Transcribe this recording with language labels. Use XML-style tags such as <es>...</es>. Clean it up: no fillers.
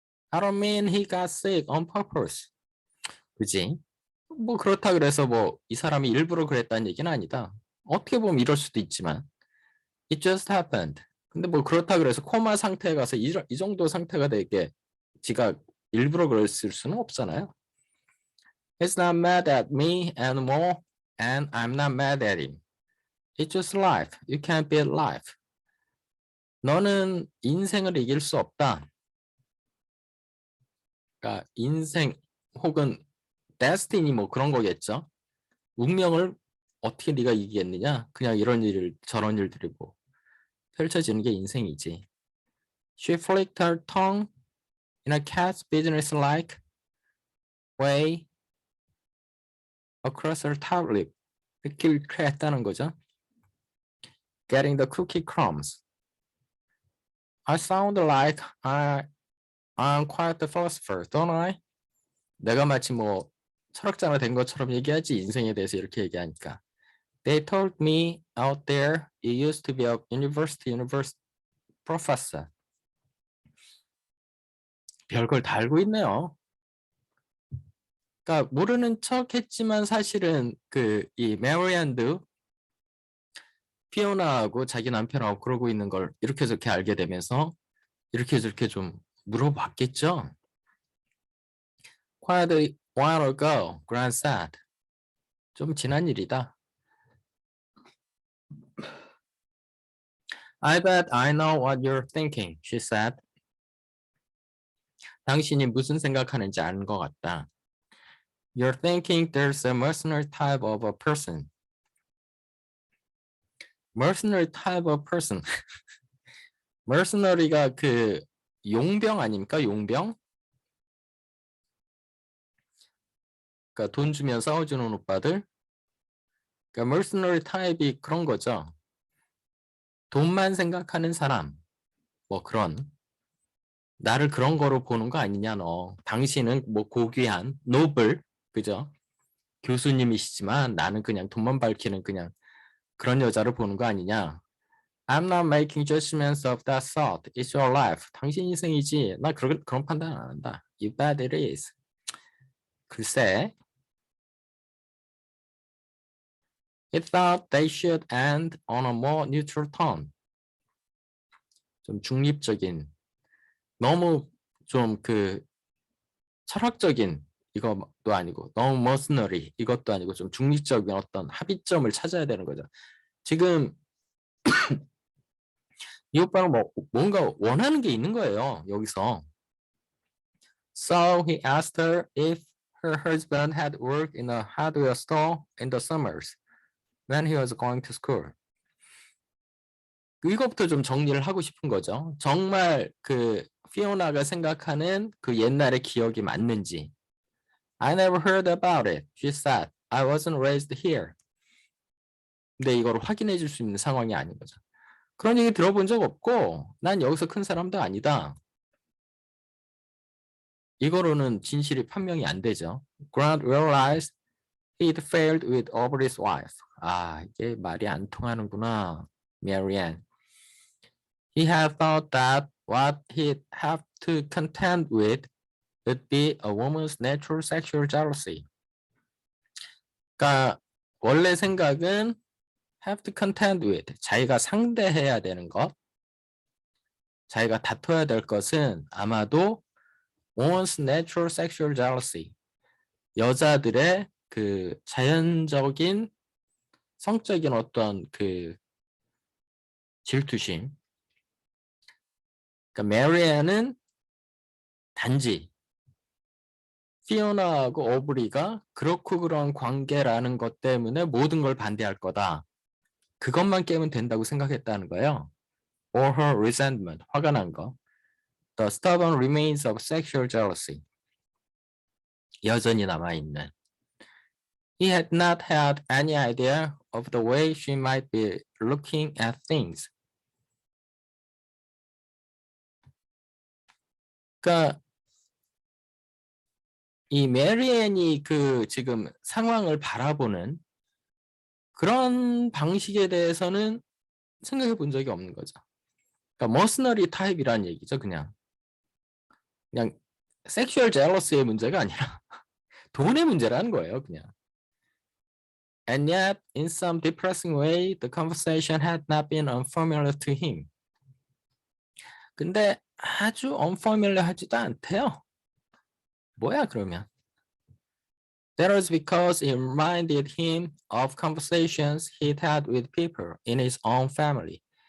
<en>I don't mean he got sick on purpose.</en> <ko>그지? 뭐 그렇다 그래서 뭐 이 사람이 일부러 그랬다는 얘기는 아니다. 어떻게 보면 이럴 수도 있지만</ko> <en>It just happened.</en> <ko>근데 뭐 그렇다 그래서 코마 상태에 가서 이 정도 상태가 되게 지가 일부러 그랬을 수는 없잖아요.</ko> <en>He's not mad at me anymore and I'm not mad at him. It's just life. You can't beat life.</en> <ko>너는 인생을 이길 수 없다. 그러니까 인생 혹은 destiny 뭐 그런 거겠죠. 운명을 어떻게 네가 이기겠느냐? 그냥 이런 일 저런 일들이 뭐 펼쳐지는 게 인생이지.</ko> <en>She flicked her tongue in a cat's business-like way across her top lip.</en> <ko>이렇게 했다는 거죠.</ko> <en>Getting the cookie crumbs. I sound like I'm quite the philosopher, don't I?</en> <ko>내가 마치 뭐 철학자가 된 것처럼 얘기하지 인생에 대해서 이렇게 얘기하니까.</ko> <en>They told me out there you used to be a university professor.</en> <ko>별걸 다 알고 있네요. 그러니까 모르는 척했지만 사실은 이 메리앤드 피오나하고 자기 남편하고 그러고 있는 걸 이렇게 저렇게 알게 되면서 이렇게 저렇게 좀 물어봤겠죠.</ko> <en>Quite a while ago, Grant said.</en> <ko>좀 지난 일이다.</ko> <en>I bet I know what you're thinking, she said.</en> <ko>당신이 무슨 생각하는지 아는 것 같다.</ko> <en>You're thinking there's a mercenary type of a person. mercenary type of person.</en> <ko>mercenary가 용병 아닙니까? 용병? 그러니까 돈 주면 싸워주는 오빠들. 그러니까 mercenary 타입이 그런 거죠. 돈만 생각하는 사람. 뭐 그런. 나를 그런 거로 보는 거 아니냐 너. 당신은 뭐 고귀한 노블. 그죠? 교수님이시지만 나는 그냥 돈만 밝히는 그냥 그런 여자를 보는 거 아니냐.</ko> <en>I'm not making judgments of that sort. It's your life.</en> <ko>당신 인생이지. 나 그런 판단 안 한다.</ko> <en>You bet it is.</en> <ko>글쎄.</ko> <en>It thought they should end on a more neutral tone.</en> <ko>좀 중립적인, 너무 좀 철학적인 이것도 아니고 너무 머스너리 이것도 아니고 좀 중립적인 어떤 합의점을 찾아야 되는 거죠. 지금 이 오빠가 뭔가 원하는 게 있는 거예요. 여기서.</ko> <en>So he asked her if her husband had worked in a hardware store in the summers when he was going to school.</en> <ko>이것부터 좀 정리를 하고 싶은 거죠. 정말 피오나가 생각하는 그 옛날의 기억이 맞는지.</ko> <en>I never heard about it, she said. I wasn't raised here.</en> <ko>근데 이걸 확인해 줄 수 있는 상황이 아닌 거죠. 그런 얘기 들어본 적 없고 난 여기서 큰 사람도 아니다. 이거로는 진실이 판명이 안 되죠.</ko> <en>Grant realized he'd failed with Aubrey's wife.</en> <ko>이게 말이 안 통하는구나.</ko> <en>Marianne. He had thought that what he'd have to contend with would be a woman's natural sexual jealousy.</en> <ko>그러니까 원래 생각은</ko> <en>have to contend with,</en> <ko>자기가 상대해야 되는 것, 자기가 다퉈야 될 것은 아마도</ko> <en>woman's natural sexual jealousy,</en> <ko>여자들의 자연적인 성적인 어떤 질투심, 그러니까 메리안은 단지 피오나하고 오브리가 그렇고 그런 관계라는 것 때문에 모든 걸 반대할 거다. 그것만 깨면 된다고 생각했다는 거예요.</ko> <en>Or her resentment,</en> <ko>화가 난 거.</ko> <en>The stubborn remains of sexual jealousy.</en> <ko>여전히 남아있는.</ko> <en>He had not had any idea of the way she might be looking at things.</en> <ko>그러니까 이 메리앤이 그 지금 상황을 바라보는 그런 방식에 대해서는 생각해 본 적이 없는 거죠. 그러니까 머스너리 타입이란 얘기죠. 그냥 섹슈얼 젤러스의 문제가 아니라 돈의 문제라는 거예요. 그냥.</ko> <en>And yet, in some depressing way, the conversation had not been unfamiliar to him.</en> <ko>근데 아주 unfamiliar하지도 않대요. 뭐야 그러면?</ko> <en>That was because it reminded him of conversations he'd had with people in his own family.</en>